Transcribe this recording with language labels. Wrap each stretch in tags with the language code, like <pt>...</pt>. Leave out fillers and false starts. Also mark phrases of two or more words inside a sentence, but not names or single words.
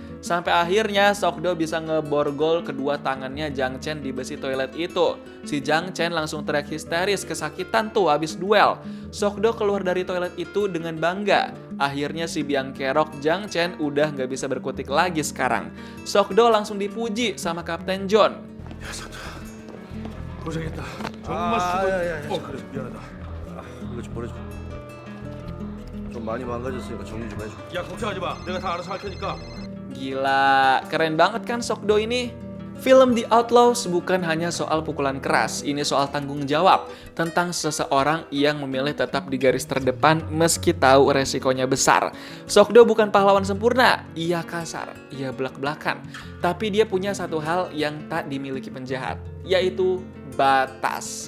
<id>Sampai akhirnya Sokdo bisa ngeborgol kedua tangannya Jang Chen di besi toilet itu. Si Jang Chen langsung teriak histeris kesakitan tuh habis duel. Sokdo keluar dari toilet itu dengan bangga. Akhirnya si biang kerok Jang Chen udah gak bisa berkutik lagi sekarang. Sokdo langsung dipuji sama Kapten John.</id> <ko>고생했다. 야, 그래, 미안하다. 이거 좀 보내줘. 좀 많이 망가졌으니까 정리 좀 해줘. 야 걱정하지 마. 내가 다 알아서 할 테니까.</ko> <id>Gila, keren banget kan Sokdo ini? Film The Outlaws bukan hanya soal pukulan keras, ini soal tanggung jawab tentang seseorang yang memilih tetap di garis terdepan meski tahu resikonya besar. Sokdo bukan pahlawan sempurna, ia kasar, ia belak-belakan, tapi dia punya satu hal yang tak dimiliki penjahat, yaitu batas.</id>